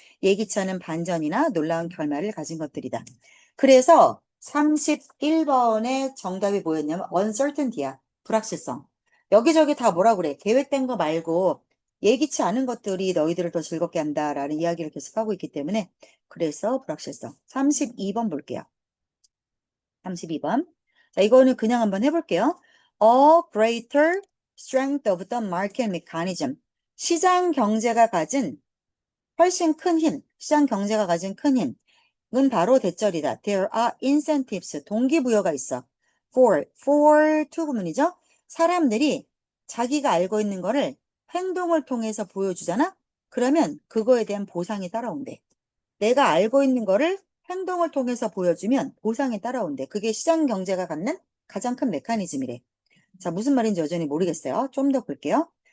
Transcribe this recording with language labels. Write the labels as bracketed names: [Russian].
[Korean] 예기치 않은 반전이나 놀라운 결말을 가진 것들이다. 그래서 31번의 정답이 뭐였냐면 uncertainty야. 불확실성. 여기저기 다 뭐라 그래? 계획된 거 말고 예기치 않은 것들이 너희들을 더 즐겁게 한다라는 이야기를 계속하고 있기 때문에 그래서 불확실성. 32번 볼게요. 32번. 자, 이거는 그냥 한번 해볼게요. [English] A greater strength of the market mechanism. [Korean] 시장 경제가 가진 훨씬 큰 힘, 시장 경제가 가진 큰 힘은 바로 대절이다. [English] There are incentives, [Korean] 동기부여가 있어. for to 구문이죠. 사람들이 자기가 알고 있는 거를 행동을 통해서 보여주잖아? 그러면 그거에 대한 보상이 따라온대. 내가 알고 있는 거를 행동을 통해서 보여주면 보상이 따라온대. 그게 시장 경제가 갖는 가장 큰 메커니즘이래. 자, 무슨 말인지 여전히 모르겠어요. 좀 더 볼게요.